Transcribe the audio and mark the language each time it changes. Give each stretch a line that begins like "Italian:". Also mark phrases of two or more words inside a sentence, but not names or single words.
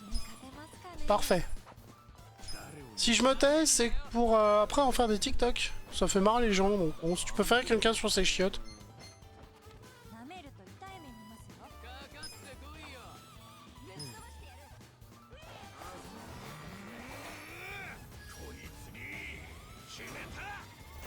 French: Parfait. Si je me tais, c'est pour après en faire des TikTok. Ça fait marrer les gens, donc bon, si tu peux faire quelqu'un sur ses chiottes.
Japanese: 舐めると痛い目見ますよ。かかってこいよ。ぶっ飛ばしてやる。こいつに決めた。